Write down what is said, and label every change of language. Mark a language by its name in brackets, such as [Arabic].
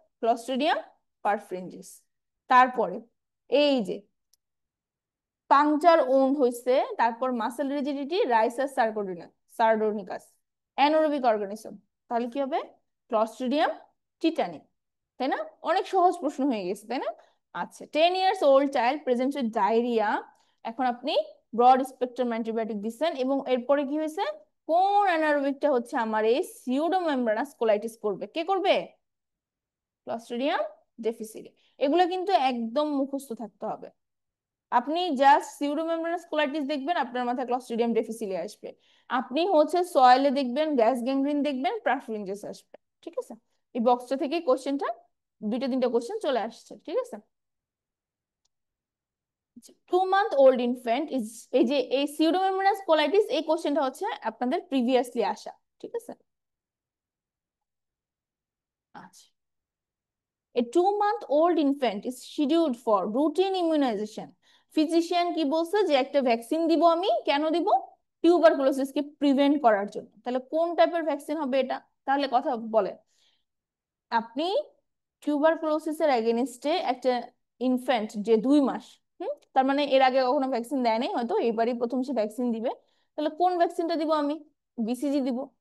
[Bangla] Clostridium পারফ্রিনজিস। তারপরে এই যে পাংচার ওন্ড হইছে, তারপর মাসেল রিজিডিটি, রাইসাস সার্ডোনিকাস, অ্যানারোবিক অর্গানিজম, তাহলে কি হবে? ক্লস্ট্রিডিয়াম টিটানি, তাই না? অনেক সহজ প্রশ্ন হয়ে গেছে, তাই না? [English] আচ্ছা, 10 years old child presents with diarrhoea. [Bangla] এখন আপনি ব্রড স্পেকট্রাম অ্যান্টিবায়োটিক দিচ্ছেন এবং এরপরে কি হয়েছে? কোন অ্যানারোবিকটা হচ্ছে আমার এই সিউডোমেমব্রানাস কোলাইটিস করবে? কে করবে? ক্লস্ট্রিডিয়াম ডিফিসিলি। এগুলো কিন্তু একদম মুখস্থ থাকতে হবে। আপনি জাস্ট সিউডোমেমব্রানাস কোলাইটিস দেখবেন, আপনার মাথায় ক্লস্ট্রিডিয়াম ডিফিসিলি আসবে। আপনি হচ্ছে সয়েলে দেখবেন গ্যাস গ্যাংগ্রিন দেখবেন, পারফ্রিনজেস আসবে, ঠিক আছে? এই বক্সটা থেকে কোশ্চেনটা, দুইটা তিনটা কোশ্চেন চলে আসছে, ঠিক আছে? [English] 2 month old infant is, [Bangla] এই যে এই সিউডোমেমব্রানাস কোলাইটিস, এই কোশ্চেনটা হচ্ছে আপনাদের প্রিভিয়াসলি আসা, ঠিক আছে? [English] আচ্ছা, A 2 month old infant is scheduled for routine immunization. [Bangla] Physician কি বলছে? যে একটা ভ্যাকসিন দিব আমি, কেন দিব? টিউবারকুলোসিসকে প্রিভেন্ট করার জন্য। তাহলে কোন টাইপের ভ্যাকসিন হবে এটা? তাহলে কথা বলে, আপনি টিউবারকুলোসিসের এগেনস্টে একটা ইনফ্যান্ট যে 2 মাস, তার মানে এর আগে কখনো ভ্যাকসিন দেয় নাই, হয়তো এবারই প্রথম সে ভ্যাকসিন দিবে, তাহলে কোন ভ্যাকসিনটা দিব আমি? বিসিজি দিব।